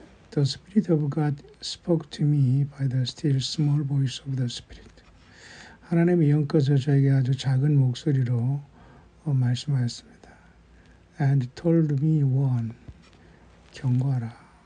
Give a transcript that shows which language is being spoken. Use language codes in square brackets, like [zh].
[en] The Spirit of God spoke to me by the still small voice of the Spirit. [ko] 하나님의 영께서 저에게 아주 작은 목소리로 말씀하였습니다. [en] And told me warn, 경고하라.